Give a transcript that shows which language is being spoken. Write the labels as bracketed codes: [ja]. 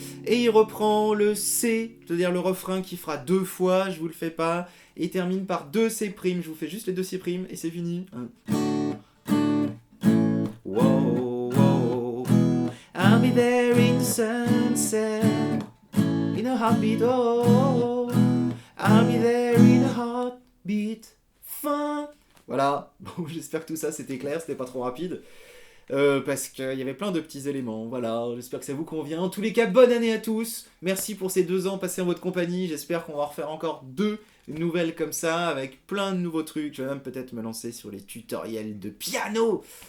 [fr] Et il reprend le C, c'est-à-dire le refrain qui fera 2 fois, je vous le fais pas, et il termine par 2 C', je vous fais juste les 2 C' et c'est fini. [en] Wow, wow, I'll be there in the sunset, in a heartbeat, oh, I'll be there in a heartbeat, [fr] fin. Voilà, bon, j'espère que tout ça c'était clair, c'était pas trop rapide. Parce qu'il y avait plein de petits éléments, voilà, j'espère que ça vous convient. En tous les cas, bonne année à tous, merci pour ces 2 ans passés en votre compagnie, j'espère qu'on va refaire encore 2 nouvelles comme ça, avec plein de nouveaux trucs, je vais même peut-être me lancer sur les tutoriels de piano.